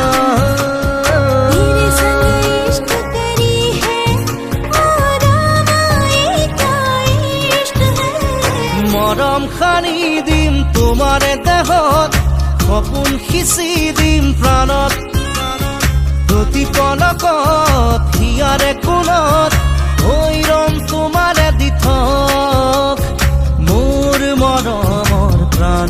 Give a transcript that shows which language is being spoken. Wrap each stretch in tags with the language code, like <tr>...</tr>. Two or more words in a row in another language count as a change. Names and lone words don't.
<hi>तेरे संग इश्क करी है आराम आए क्या इश्क है</hi> <as>মৰম খানি দিম তোমাৰে দেহত সপোন সিঁচি দিম প্ৰাণত প্ৰতি পলকত হিয়াৰে কোণত হৈ ৰম তোমাৰে দি থক মোৰ মৰমৰ প্ৰাণ</as>